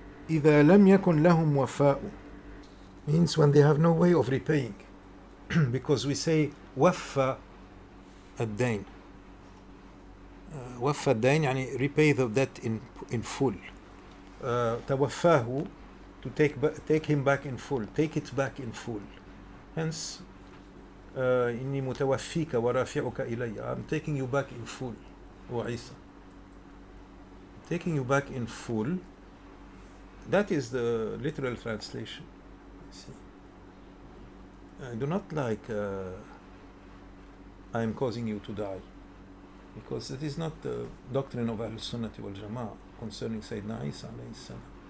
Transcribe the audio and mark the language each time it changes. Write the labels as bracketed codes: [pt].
[ar] إذا لم يكن لهم وفاء [en] means when they have no way of repaying. Because we say [ar] وفى الدين. وفى الدين [en] يعني repay the debt in full. توفاه to take him back in full, take it back in full. [ar] Hence إني متوفيك ورافعك إلي. [en] I'm taking you back in full. O Isa, taking you back in full. That is the literal translation. See, I do not like I am causing you to die, because it is not the doctrine of Ahl-Sunnah wal Jama'ah concerning Sayyidina Isa alayhi salam.